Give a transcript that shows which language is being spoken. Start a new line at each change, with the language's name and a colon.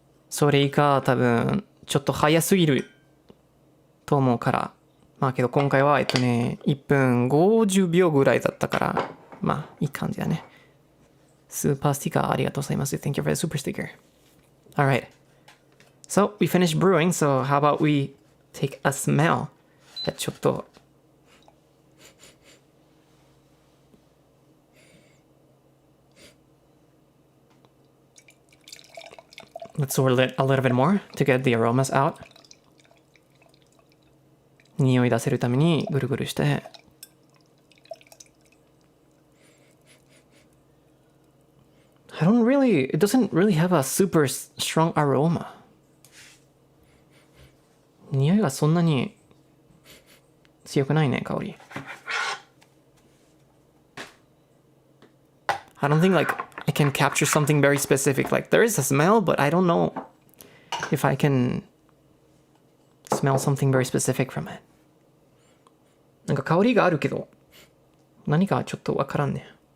Japanese: それ以下多分ちょっと早すぎると思うから。まあけど今回は1分50秒ぐらいだったから、まあいい感じだね。スーパースティッカーありがとうございます。
English: Thank you for the super sticker. Alright. So we finished brewing, so how about we take a smell?
Japanese: ちょっと
English: Let's swirl it a little bit more to get the aromas out.
Japanese: 匂い出せるためにぐるぐるして。
English: It doesn't really have a super strong aroma.
Japanese: 匂いがそんなに強くないね、香り。
English: I don't think like I can capture something very specific. Like there is a smell, but I don't know if I can smell something very specific from it.
Japanese: なんか香りがあるけど、何かちょっとわからんね。